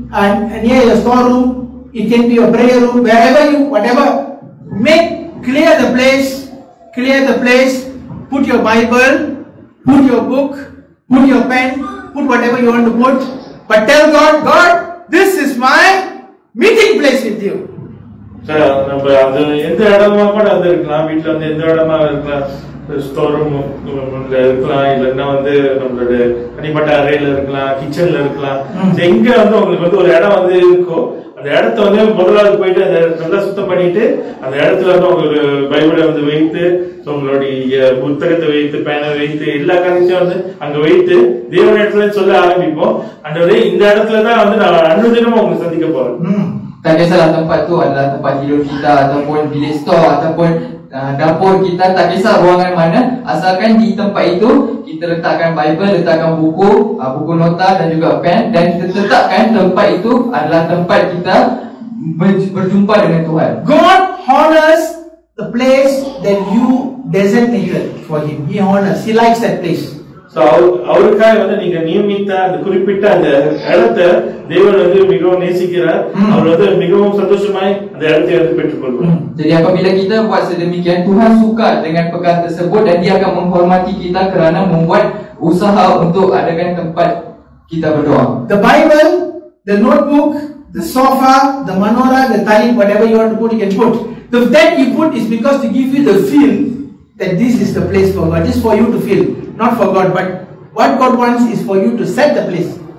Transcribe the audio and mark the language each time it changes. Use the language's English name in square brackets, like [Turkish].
[English] and near your storeroom, it can be your prayer room, wherever you, whatever, clear the place, put your Bible, put your book, put your pen, put whatever you want to put, but tell God, God, this is my meeting place with you. [Tamil] நம்ம அது எந்த இடமா கூட அது இருக்கலாம், வீட்டுல வந்து எந்த இடமா இருக்கலாம், ஸ்டோர் ரூம் இருக்கலாம், இல்லைன்னா வந்து நம்மளோட தனிப்பட்ட அறையில இருக்கலாம், கிச்சன்ல இருக்கலாம். எங்க வந்து உங்களுக்கு வந்து ஒரு இடம் வந்து இருக்கோ அந்த இடத்த வந்து முதலாவது போயிட்டு அந்த நல்லா சுத்தம் பண்ணிட்டு அந்த இடத்துல வந்து உங்களுக்கு பைபிளை வந்து வைத்து, உங்களுடைய புத்தகத்தை வைத்து, பேனை வைத்து, எல்லா காரியத்தையும் வந்து அங்க வைத்து தேவன் இடத்துல சொல்ல ஆரம்பிப்போம். அந்த இந்த இடத்துலதான் வந்து நான் அன்னுதினமும் உங்களுக்கு sandika போறேன். [Malay] Tak kisahlah tempat tu adalah tempat tidur kita ataupun bilik store ataupun dapur kita, tak kisah ruangan mana, asalkan di tempat itu kita letakkan Bible, letakkan buku, buku nota dan juga pen, dan kita tetapkan tempat itu adalah tempat kita berjumpa dengan Tuhan. [English] God honors the place that you designated for him. He honors, he likes that place. [Tamil] So அவருக்காக வந்து நீங்க நியமித்த அந்த குறிப்பிட்ட அந்த இடத்தை தேவன் வந்து மிகவும் நேசிக்கிறார். அவர் வந்து மிகவும் சந்தோஷமாய் அந்த இடத்தை வந்து பெற்றுக்கொள்வார். [Malay] Jadi apabila kita buat sedemikian, Tuhan suka dengan perkara tersebut dan dia akan menghormati kita kerana membuat usaha untuk adakan tempat kita berdoa. [English] The Bible, the notebook, the sofa, the menorah, the talim, whatever you want to put, you can put. That you put is because to give you the feel that this is the place for God, just for you to feel, not for God, but what God wants is for you to set the place.